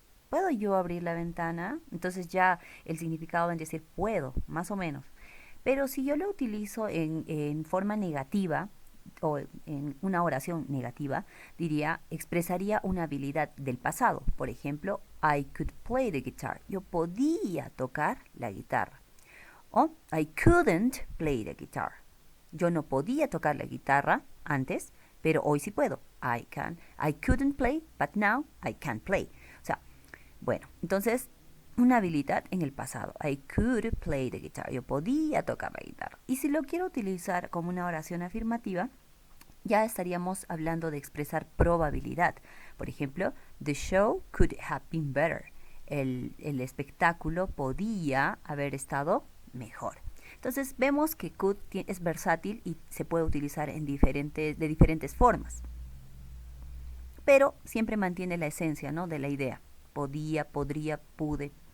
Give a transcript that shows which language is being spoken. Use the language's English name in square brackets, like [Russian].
[Spanish] ¿Puedo yo abrir la ventana? Entonces ya el significado vendría a decir puedo, más o menos. Pero si yo lo utilizo en forma negativa, o en una oración negativa, expresaría una habilidad del pasado. Por ejemplo, [English] I could play the guitar. [Spanish] Yo podía tocar la guitarra. [English] O I couldn't play the guitar. [Spanish] Yo no podía tocar la guitarra antes, pero hoy sí puedo. [English] I can. I couldn't play, but now I can play. [Spanish] O sea, bueno, entonces una habilidad en el pasado. [English] I could play the guitar. [Spanish] Yo podía tocar la guitarra. Y si lo quiero utilizar como una oración afirmativa, ya estaríamos hablando de expresar probabilidad. Por ejemplo, [English] the show could have been better. [Spanish] El espectáculo podía haber estado mejor. Entonces vemos que could es versátil y se puede utilizar de diferentes formas. Pero siempre mantiene la esencia, ¿no?, de la idea. Podía, podría, pude.